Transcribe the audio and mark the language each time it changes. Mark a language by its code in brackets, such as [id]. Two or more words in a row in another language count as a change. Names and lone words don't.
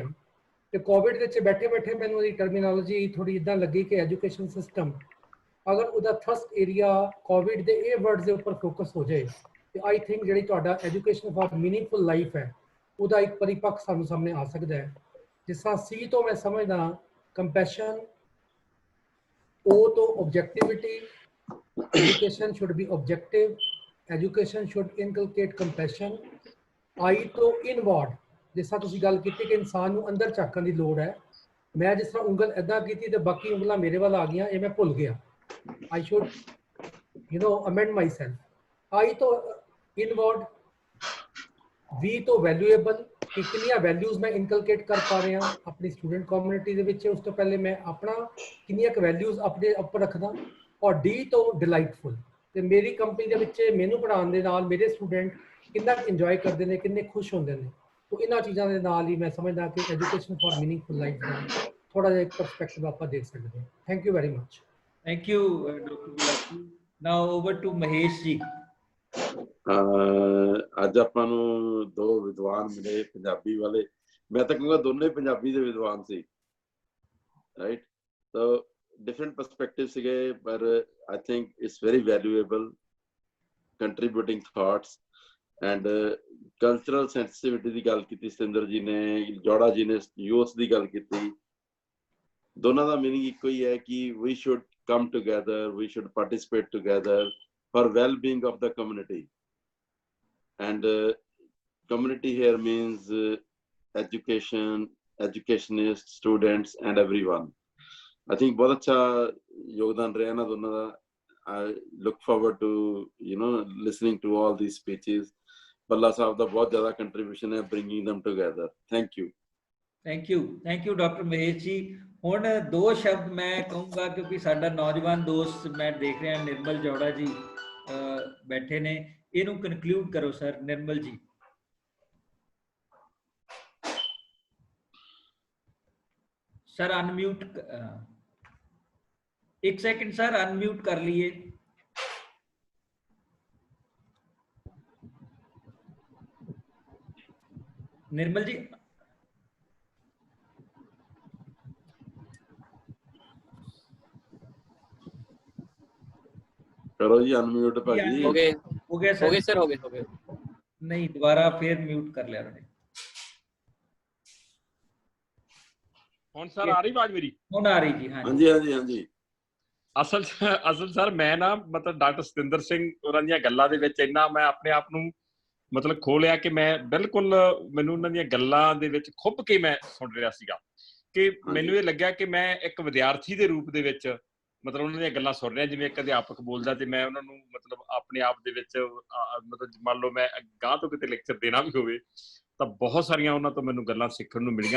[pa] ਤੇ ਕੋਵਿਡ ਦੇ ਵਿੱਚ ਬੈਠੇ ਬੈਠੇ ਮੈਨੂੰ ਇਹਦੀ ਟਰਮੀਨੋਲੋਜੀ ਥੋੜੀ ਇਦਾਂ ਲੱਗੀ ਕਿ [en] education system [pa] ਅਗਰ ਉਹਦਾ [en] thrust area [pa] ਕੋਵਿਡ ਦੇ ਇਹ ਵਰਡਸ ਦੇ ਉੱਪਰ ਫੋਕਸ ਹੋ ਜਾਏ ਤੇ [en] I think [pa] ਜਿਹੜੀ ਤੁਹਾਡਾ [en] education for meaningful life [pa] ਹੈ ਉਹਦਾ ਇੱਕ ਪਰਿਪੱਖ ਸਾਨੂੰ ਸਾਹਮਣੇ ਆ ਸਕਦਾ ਹੈ। ਜਿਸ ਤਰ੍ਹਾਂ ਸੀ ਤੋਂ ਮੈਂ ਸਮਝਦਾ ਕੰਪੈਸ਼ਨ, O ਤੋਂ ਆਬਜੈਕਟਿਵਿਟੀ, [en] education should be objective, education should inculcate compassion, [pa] I ਤੋਂ inward, ਜਿਸ ਤਰ੍ਹਾਂ ਤੁਸੀਂ ਗੱਲ ਕੀਤੀ ਕਿ ਇਨਸਾਨ ਨੂੰ ਅੰਦਰ ਝਾਕਣ ਦੀ ਲੋੜ ਹੈ। ਮੈਂ ਜਿਸ ਤਰ੍ਹਾਂ ਉਂਗਲ ਇੱਦਾਂ ਕੀਤੀ ਤੇ ਬਾਕੀ ਉਂਗਲਾਂ ਮੇਰੇ ਵੱਲ ਆ ਗਈਆਂ, ਇਹ ਮੈਂ ਭੁੱਲ ਗਿਆ। [en] I should amend myself। [pa] I ਤੋਂ inward, V ਤੋਂ valuable, ਕਿ ਕਿੰਨੀਆਂ ਵੈਲਿਊਜ਼ ਮੈਂ ਇਨਕਲਕੇਟ ਕਰ ਪਾ ਰਿਹਾ ਆਪਣੀ [en] student community [pa] ਦੇ ਵਿੱਚ। ਉਸ ਤੋਂ ਪਹਿਲੇ ਮੈਂ ਆਪਣਾ ਕਿੰਨੀਆਂ ਕੁ ਵੈਲਿਊਜ਼ ਆਪਣੇ ਉੱਪਰ ਰੱਖਦਾ। ਔਰ D ਤੋਂ ਡਿਲਾਈਟਫੁਲ, ਤੇ ਮੇਰੀ ਕੰਪਨੀ ਦੇ ਵਿੱਚ ਮੈਨੂੰ ਪੜ੍ਹਾਉਣ ਦੇ ਨਾਲ ਮੇਰੇ ਸਟੂਡੈਂਟ ਕਿੰਨਾ ਇੰਜੋਏ ਕਰਦੇ ਨੇ, ਕਿੰਨੇ ਖੁਸ਼ ਹੁੰਦੇ ਨੇ। [hi] तो इन चीज़ों के नाल ही मैं समझदा कि [en] education for meaningful life [hi] का थोड़ा जिहा परस्पेक्टिव आप देख सकते हैं। [en] Thank you very much. Thank you Doctor Gulati. Now over to Mahesh ji. [pa] ਅੱਜ ਆਪਾਂ ਨੂੰ 2 ਵਿਦਵਾਨ ਮਿਲੇ ਪੰਜਾਬੀ ਵਾਲੇ। ਮੈਂ ਤਾਂ ਕਹੂੰਗਾ ਦੋਨੇ ਪੰਜਾਬੀ ਦੇ ਵਿਦਵਾਨ ਸੀ, ਰਾਈਟ। [en] ਤਾਂ different perspectives sige, but I think it's very valuable, contributing thoughts and cultural sensitivity [pa] ਦੀ ਗੱਲ ਕੀਤੀ ਸਤਿੰਦਰ ਜੀ ਨੇ, ਜੋੜਾ ਜੀ ਨੇ ਯੂਥ ਦੀ ਗੱਲ ਕੀਤੀ। ਦੋਨਾਂ ਦਾ ਮੀਨਿੰਗ ਇੱਕੋ ਹੀ ਹੈ ਕਿ [en] we should come together, we should participate together for well-being of the community, and community here means education, educationists, students and everyone. I think [hi] बहुत अच्छा योगदान रहा ना दोनों का। [en] I look forward to listening to all these speeches. Palla साहब ਦਾ [hi] बहुत ज़्यादा [en] contribution है bringing them together. Thank you. Thank you Doctor Mahesh ji. [pa] ਹੁਣ 2 ਸ਼ਬਦ ਮੈਂ ਕਹੂੰਗਾ ਕਿਉਂਕਿ ਸਾਡਾ ਨੌਜਵਾਨ ਦੋਸਤ ਮੈਂ ਦੇਖ ਰਿਹਾ ਨਿਰਮਲ ਜੋੜਾ ਜੀ ਬੈਠੇ ਨੇ, ਇਹਨੂੰ ਕਨਕਲੂਡ ਕਰੋ ਸਰ ਨਿਰਮਲ ਜੀ। [en] sir unmute, 1 second sir unmute [hi] कर लिए। निर्मल जी करो जी अनम्यूट भाजी। हो गया सर, हो गए नहीं दोबारा फिर म्यूट कर लिया उन्होंने। [pa] ਹੁਣ ਸਰ ਆ ਰਹੀ ਆਵਾਜ਼ ਮੇਰੀ? ਹੁਣ ਆ ਰਹੀ ਜੀ। ਹਾਂਜੀ। ਅਸਲ ਸਰ ਮੈਂ ਨਾ ਮਤਲਬ ਡਾਕਟਰ ਸਤਿੰਦਰ ਸਿੰਘ ਉਹਨਾਂ ਦੀਆਂ ਗੱਲਾਂ ਦੇ ਵਿੱਚ ਇੰਨਾ ਮੈਂ ਆਪਣੇ ਆਪ ਨੂੰ ਮਤਲਬ ਖੋ ਲਿਆ ਕਿ ਮੈਂ ਬਿਲਕੁਲ ਮੈਨੂੰ ਉਹਨਾਂ ਦੀਆਂ ਗੱਲਾਂ ਦੇ ਵਿੱਚ ਖੁੱਭ ਕੇ ਮੈਂ ਸੁਣ ਰਿਹਾ ਸੀਗਾ ਕਿ ਮੈਨੂੰ ਇਹ ਲੱਗਿਆ ਕਿ ਮੈਂ ਇੱਕ ਵਿਦਿਆਰਥੀ ਦੇ ਰੂਪ ਦੇ ਵਿੱਚ ਮਤਲਬ ਉਹਨਾਂ ਦੀਆਂ ਗੱਲਾਂ ਸੁਣ ਰਿਹਾ, ਜਿਵੇਂ ਇੱਕ ਅਧਿਆਪਕ ਬੋਲਦਾ ਤੇ ਮੈਂ ਉਹਨਾਂ ਨੂੰ ਮਤਲਬ ਆਪਣੇ ਆਪ ਦੇ ਵਿੱਚ ਮਤਲਬ ਮੰਨ ਲਓ ਮੈਂ ਗਾਂ ਤੋਂ ਕਿਤੇ ਲੈਕਚਰ ਦੇਣਾ ਵੀ ਹੋਵੇ ਤਾਂ ਬਹੁਤ ਸਾਰੀਆਂ ਉਹਨਾਂ ਤੋਂ ਮੈਨੂੰ ਗੱਲਾਂ ਸਿੱਖਣ ਨੂੰ ਮਿਲੀਆਂ।